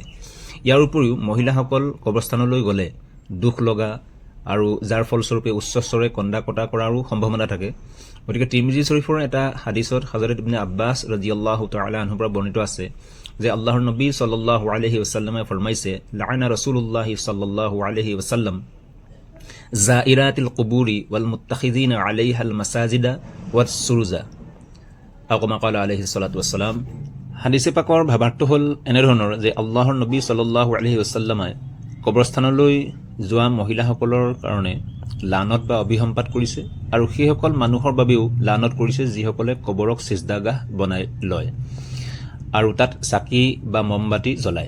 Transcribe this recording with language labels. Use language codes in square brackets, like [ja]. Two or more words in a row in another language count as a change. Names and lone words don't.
[as] ইয়াৰ উপৰিও মহিলাসকল কবৰস্থানলৈ গ'লে দুখ লগা আৰু যাৰ ফলস্বৰূপে উচ্চস্বৰে কন্দা কটা কৰাৰো সম্ভাৱনা থাকে। গতিকে তিৰমিজি শৰীফৰ এটা হাদিছত হযৰত ইবনে আব্বাছ [ar] رضي الله تعالى عنه [as] পৰা বৰ্ণিত আছে যে আল্লাহৰ নবী [ar] صلى الله عليه وسلم [as] ফৰমাইছে, [ar] لعن رسول الله صلى الله عليه وسلم زائرات القبور والمتخذين عليها المساجد والسرج أو كما قال عليه الصلاة والسلام. [as] হাদিছে পাকৰ ভাৱাৰ্থ হ'ল এনেধৰণৰ যে আল্লাহৰ নবী [ar] صلى الله عليه وسلم [as] কবৰস্থানলৈ যোৱা মহিলাসকলৰ কাৰণে লানত বা অভিসম্পাত কৰিছে আৰু সেইসকল মানুহৰ বাবেও লানত কৰিছে যিসকলে কবৰক সিজদাগাহ বনাই লয় আৰু তাত চাকি বা মমবাতি জ্বলায়।